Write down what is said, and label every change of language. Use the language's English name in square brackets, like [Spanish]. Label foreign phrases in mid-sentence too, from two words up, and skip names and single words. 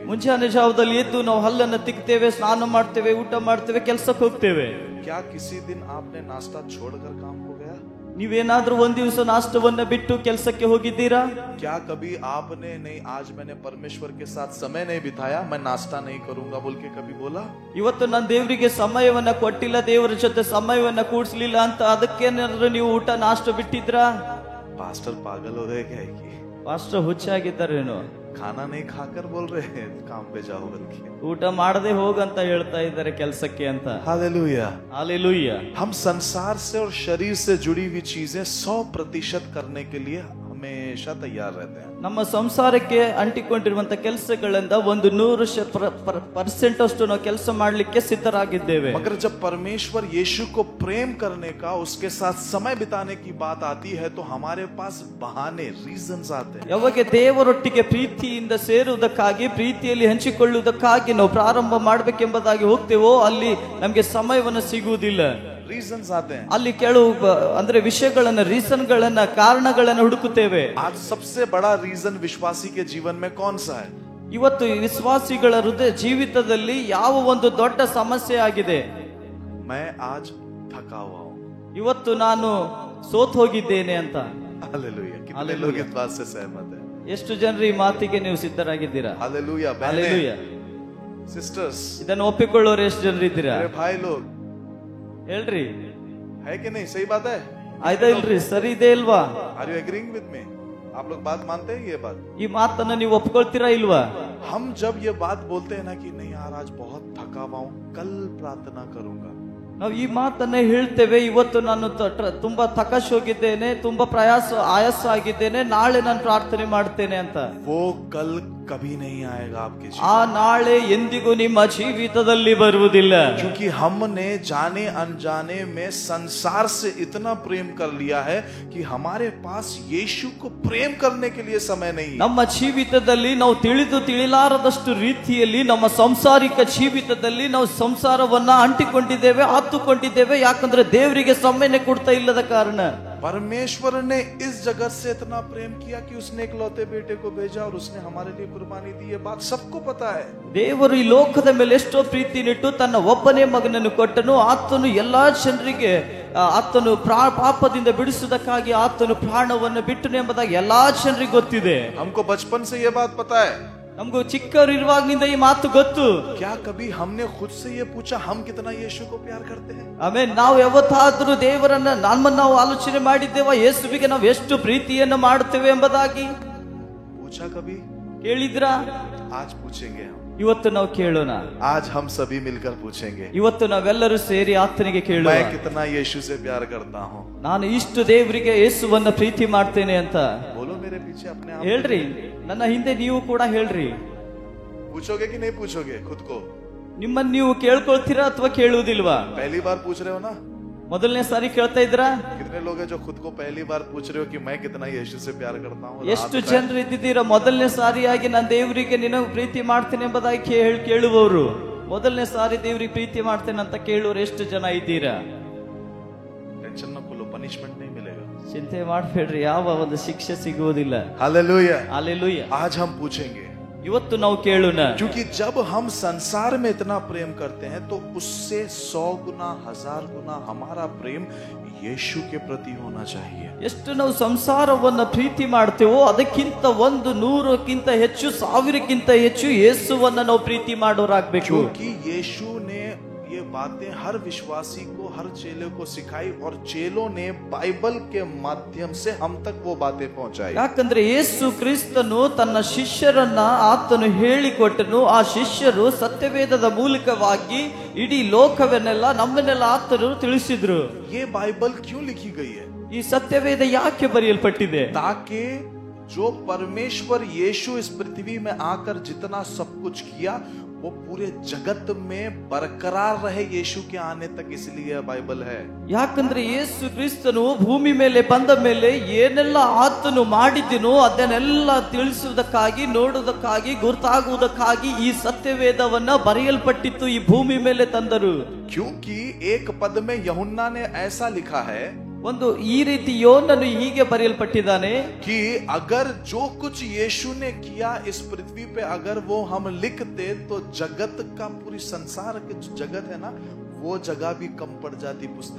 [Kannada] ಮುಂಜಾನೆ ಜಾವದಲ್ಲಿ ಎದ್ದು ನಾವು ಹಲ್ಲನ್ನ ತಿಕ್ತೇವೆ, ಸ್ನಾನ ಮಾಡ್ತೇವೆ, ಊಟ ಮಾಡ್ತೇವೆ, ಕೆಲಸಕ್ಕೆ ಹೋಗ್ತೇವೆ. [Hindi] क्या किसी दिन आपने नाश्ता छोड़कर काम को गया? [Kannada] ನೀವೇನಾದ್ರೂ ಒಂದ್ ದಿವಸ ನಾಷ್ಟವನ್ನ ಬಿಟ್ಟು ಕೆಲಸಕ್ಕೆ ಹೋಗಿದ್ದೀರಾ? [Hindi] क्या कभी आपने नहीं आज मैंने परमेश्वर के साथ समय नहीं बिताया, मैं नाश्ता नहीं करूंगा बोल के कभी बोला? [Kannada] ಇವತ್ತು ನಾನು ದೇವರಿಗೆ ಸಮಯವನ್ನ ಕೊಟ್ಟಿಲ್ಲ, ದೇವರ ಜೊತೆ ಸಮಯವನ್ನ ಕೂಡಿಸ್ಲಿಲ್ಲ ಅಂತ ಅದಕ್ಕೇನಾದ್ರೂ ನೀವು ಊಟ ನಾಷ್ಟ ಬಿಟ್ಟಿದ್ರಾ? [Hindi] पास्टर पागल हो गए क्या? [Kannada] ಪಾಸ್ಟರ್ ಹುಚ್ಚಾಗಿದ್ದಾರೇನು? [Hindi] खाना नहीं खाकर बोल रहे हैं काम पे जाओ बोल के। [Kannada] ಊಟ ಮಾಡದೆ ಹೋಗಂತ ಹೇಳ್ತಾ ಇದ್ದಾರೆ ಕೆಲಸಕ್ಕೆ ಅಂತ. [Hindi] हालेलुया। हालेलुया. हम संसार से और शरीर से जुड़ी हुई चीजें 100% करने के लिए हमेशा तैयार रहते हैं। [Kannada] ನಮ್ಮ ಸಂಸಾರಕ್ಕೆ ಅಂಟಿಕೊಂಡಿರುವಂತ ಕೆಲಸಗಳಿಂದ 100% ಅಷ್ಟು ನಾವು ಕೆಲಸ ಮಾಡ್ಲಿಕ್ಕೆ ಸಿದ್ಧರಾಗಿದ್ದೇವೆ. [Hindi] मगर जब परमेश्वर यीशु को प्रेम करने का, उसके साथ समय बिताने की बात आती है तो हमारे पास बहाने, रीजंस आते हैं। [Kannada] ಯಾವಾಗ ದೇವರೊಟ್ಟಿಗೆ ಪ್ರೀತಿಯಿಂದ ಸೇರುವುದಕ್ಕಾಗಿ, ಪ್ರೀತಿಯಲ್ಲಿ ಹಂಚಿಕೊಳ್ಳುವುದಕ್ಕಾಗಿ ನಾವು ಪ್ರಾರಂಭ ಮಾಡಬೇಕೆಂಬುದಾಗಿ ಹೋಗ್ತೇವೋ ಅಲ್ಲಿ ನಮಗೆ ಸಮಯವನ್ನು ಸಿಗುವುದಿಲ್ಲ. [Hindi] रीजंस आते हैं। [Kannada] ಅಲ್ಲಿ ಕೆಲವು ಅಂದ್ರೆ ವಿಷಯಗಳನ್ನ, ರೀಸನ್ಗಳನ್ನ, ಕಾರಣಗಳನ್ನ ಹುಡುಕುತ್ತೇವೆ. [Hindi] आज सबसे बड़ा रीजन विश्वासी के जीवन में कौन सा है? [Kannada] ಇವತ್ತು ವಿಶ್ವಾಸಿಗಳ ಹೃದಯ ಜೀವಿತದಲ್ಲಿ ಯಾವ ಒಂದು ದೊಡ್ಡ ಸಮಸ್ಯೆ ಆಗಿದೆ? [Hindi] मैं आज थका हुआ हूँ। [Kannada] ಇವತ್ತು ನಾನು ಸೋತ್ ಹೋಗಿದ್ದೇನೆ ಅಂತ. [Hindi] हालेलुया। कितने हालेलुया। लोग इस बात से सहमत हैं? [Kannada] ಎಷ್ಟು ಜನರು ಈ ಮಾತಿಗೆ ನೀವು ಸಿದ್ಧರಾಗಿದ್ದೀರಾ? [Hindi] हालेलुया। हालेलुया. सिस्टर्स, [Kannada] ಇದನ್ನು ಒಪ್ಪಿಕೊಳ್ಳೋರು ಎಷ್ಟು ಜನರು ಇದ್ದೀರಾ? [Hindi] मेरे भाई लोग, [Kannada] ಹೇಳ್ರಿ, [Hindi] है कि नहीं? सही बात है? [Kannada] ಆಯ್ತಾ ಇಲ್ರಿ? ಸರಿ ಇದೆ ಇಲ್ವಾ? [English] Are you agreeing with me? [Hindi] आप लोग बात मानते हैं ये बात? [Kannada] ಈ ಮಾತನ್ನ ನೀವು ಒಪ್ಕೊಳ್ತೀರಾ ಇಲ್ವಾ? [Hindi] हम जब ये बात बोलते हैं ना कि नहीं यार आज बहुत थका हुआ हूं, कल प्रार्थना करूंगा, [Kannada] ನಾವು ಈ ಮಾತನ್ನ ಹೇಳ್ತೇವೆ, ಇವತ್ತು ನಾನು ತುಂಬಾ ತಕಶ್ ಹೋಗಿದ್ದೇನೆ, ತುಂಬಾ ಆಯಾಸ ಆಗಿದ್ದೇನೆ, ನಾಳೆ ನಾನು ಪ್ರಾರ್ಥನೆ ಮಾಡ್ತೇನೆ ಅಂತ. [Hindi] वो कल कभी नहीं आएगा आपके जीवन। [Kannada] ಆ ನಾಳೆ ಎಂದಿಗೂ ನಿಮ್ಮ ಜೀವಿತದಲ್ಲಿ ಬರುವುದಿಲ್ಲ. क्योंकि हमने जाने अनजाने में संसार से इतना प्रेम कर लिया है कि हमारे पास यीशु को प्रेम करने के लिए समय नहीं है। ನಮ್ಮ ಜೀವಿತದಲ್ಲಿ ನಾವು ತಿಳಿದು ತಿಳಿಲಾರದಷ್ಟು ರೀತಿಯಲ್ಲಿ ನಮ್ಮ ಸಂಸಾರಿಕ ಜೀವಿತದಲ್ಲಿ ನಾವು ಸಂಸಾರವನ್ನ ಅಂಟಿಕೊಂಡಿದ್ದೇವೆ, ಹತ್ತುಕೊಂಡಿದ್ದೇವೆ. ಯಾಕಂದ್ರೆ ದೇವರಿಗೆ ಸಮಯನೇ ಕೊಡ್ತಾ ಇಲ್ಲದ ಕಾರಣ. [Hindi] परमेश्वर ने इस जगत से इतना प्रेम किया कि उसने इकलौते बेटे को भेजा और उसने हमारे लिए कुर्बानी दी। ये बात सबको पता है। [Kannada] ದೇವರು ಈ ಲೋಕದ ಮೇಲೆ ಎಷ್ಟೋ ಪ್ರೀತಿನಿಟ್ಟು ತನ್ನ ಒಬ್ಬನೇ ಮಗನನ್ನು ಕೊಟ್ಟನು. ಆತನು ಎಲ್ಲಾ ಜನರಿಗೆ ಆತನು ಪಾಪದಿಂದ ಬಿಡಿಸುವುದಕ್ಕಾಗಿ ಆತನು ಪ್ರಾಣವನ್ನು ಬಿಟ್ಟನು ಎಂಬುದಾಗಿ ಎಲ್ಲಾ ಜನರಿಗೆ ಗೊತ್ತಿದೆ. [Hindi] हमको बचपन से ये बात पता है। [Kannada] ನಮಗೂ ಚಿಕ್ಕವರು ಇರುವಾಗಲಿಂದ ಈ ಮಾತು ಗೊತ್ತು. [Hindi] क्या कभी हमने खुद से ये पूछा हम कितना यीशु को प्यार करते हैं? [Kannada] ಆಮೇಲೆ ನಾವು ಯಾವತ್ತಾದ್ರೂ ದೇವರನ್ನ ನಾವು ಆಲೋಚನೆ ಮಾಡಿದ್ದೇವಾ ಯೇಸುವಿಗೆ ನಾವು ಎಷ್ಟು ಪ್ರೀತಿಯನ್ನು ಮಾಡುತ್ತೇವೆ ಎಂಬುದಾಗಿ? [Hindi] पूछा कभी? [Kannada] ಕೇಳಿದ್ರಾ? [Hindi] आज पूछेंगे हम। [Kannada] ಇವತ್ತು ನಾವು ಕೇಳೋಣ. [Hindi] आज हम सभी मिलकर पूछेंगे। [Kannada] ಇವತ್ತು ನಾವೆಲ್ಲರೂ ಸೇರಿ ಆತನಿಗೆ ಕೇಳೋಣ, [Hindi] मैं कितना यीशु से प्यार करता हूँ। [Kannada] ನಾನು ಇಷ್ಟು ದೇವರಿಗೆ ಯೇಸುವನ್ನ ಪ್ರೀತಿ ಮಾಡ್ತೇನೆ ಅಂತ. [Hindi] बोलो मेरे पीछे अपने आप। [Kannada] ಹೇಳ್ರಿ, ನನ್ನ ಹಿಂದೆ ನೀವು ಕೂಡ ಹೇಳ್ರಿ. [Hindi] पूछोगे कि नहीं पूछोगे खुद को? [Kannada] ನಿಮ್ಮನ್ನ ನೀವು ಕೇಳ್ಕೊಳ್ತೀರಾ ಅಥವಾ ಕೇಳುವುದಿಲ್ವಾ? [Hindi] पहली बार पूछ रहे हो ना? [Kannada] ಮೊದಲನೇ ಸಾರಿ ಕೇಳ್ತಾ ಇದ್ರಾ? [Hindi] कितने लोग हैं जो खुद को पहली बार पूछ रहे हो कि मैं कितना यीशु से प्यार करता हूँ? [Kannada] ಎಷ್ಟು ಜನರು ಇದ್ದಿದ್ದೀರಾ ಮೊದಲನೇ ಸಾರಿಯಾಗಿ ನಾನು ದೇವರಿಗೆ ನಿನ್ನ ಪ್ರೀತಿ ಮಾಡ್ತೇನೆ ಎಂಬುದಾಗಿ ಕೇಳುವವರು? ಮೊದಲನೇ ಸಾರಿ ದೇವರಿಗೆ ಪ್ರೀತಿ ಮಾಡ್ತೇನೆ ಅಂತ ಕೇಳುವವರು ಎಷ್ಟು ಜನ ಇದ್ದೀರಾ? [Hindi] टेंशन न लो, पनिशमेंट नहीं मिलेगा। [Kannada] ಚಿಂತೆ ಮಾಡಬೇಡ್ರಿ, ಯಾವ ಒಂದು ಶಿಕ್ಷೆ ಸಿಗುವುದಿಲ್ಲ. [Hindi] हालेलुया। हालेलुया. आज हम पूछेंगे, [Kannada] ಇವತ್ತು ನಾವು ಕೇಳೋಣ. [Hindi] क्योंकि जब हम संसार में इतना प्रेम करते हैं तो उससे 100 गुना 1000 गुना हमारा प्रेम यीशु के प्रति होना चाहिए. [Kannada] ಎಷ್ಟು ನಾವು ಸಂಸಾರವನ್ನ ಪ್ರೀತಿ ಮಾಡ್ತೇವೋ ಅದಕ್ಕಿಂತ 100ಕ್ಕಿಂತ ಹೆಚ್ಚು 1000ಕ್ಕಿಂತ ಹೆಚ್ಚು ಯೇಸುವನ್ನ ನಾವು ಪ್ರೀತಿ ಮಾಡೋರಾಗಬೇಕು. [Hindi] क्योंकि यीशु ने ये बातें हर विश्वासी को, हर चेले को सिखाई और चेलों ने बाइबल के माध्यम से हम तक वो बातें पहुंचाई. [Kannada] ಯಾಕಂದ್ರೆ ಯೇಸು ಕ್ರಿಸ್ತನು ತನ್ನ ಶಿಷ್ಯರನ್ನ ಆತನು ಹೇಳಿಕೊಟ್ಟನು. ಆ ಶಿಷ್ಯರು ಸತ್ಯವೇದದ ಮೂಲಕವಾಗಿ ಇಡೀ ಲೋಕವನ್ನೆಲ್ಲ ನಮ್ಮನ್ನೆಲ್ಲ ಆತನು ತಿಳಿಸಿದ್ರು. [Hindi] ये बाइबल क्यों लिखी गई है? [Kannada] ಈ ಸತ್ಯವೇದ ಯಾಕೆ ಬರೆಯಲ್ಪಟ್ಟಿದೆ? [Hindi] ताकि जो परमेश्वर यीशु इस पृथ्वी में आकर जितना सब कुछ किया वो पूरे जगत में बरकरार रहे यीशु के आने तक, इसलिए बाइबल है. [Kannada] ಯಾಕಂದ್ರೆ ಯೇಸು ಕ್ರಿಸ್ತನು ಭೂಮಿ ಮೇಲೆ ಬಂದ ಮೇಲೆ ಏನೆಲ್ಲ ಆತನು ಮಾಡಿದನೋ ಅದನ್ನೆಲ್ಲ ತಿಳಿಸುವುದಕ್ಕಾಗಿ, ನೋಡುವುದಕ್ಕಾಗಿ, ಗುರುತಾಗುವುದಕ್ಕಾಗಿ ಈ ಸತ್ಯವೇದವನ್ನ ಬರೆಯಲ್ಪಟ್ಟಿತ್ತು, ಈ ಭೂಮಿ ಮೇಲೆ ತಂದರು. [Hindi] क्योंकि एक पद में यूहन्ना ने ऐसा लिखा है [Kannada] ಒಂದು ಈ ರೀತಿ ಯೋನನು ಹೀಗೆ ಬರೆಯಲ್ಪಟ್ಟಿದ್ದಾನೆ [Hindi] कि अगर जो कुछ यीशु ने किया इस पृथ्वी पे अगर वो हम लिखते तो जगत का, पूरी संसार के जो जगत है ना, वो जगह भी कम पड़ जाती पुस्तक.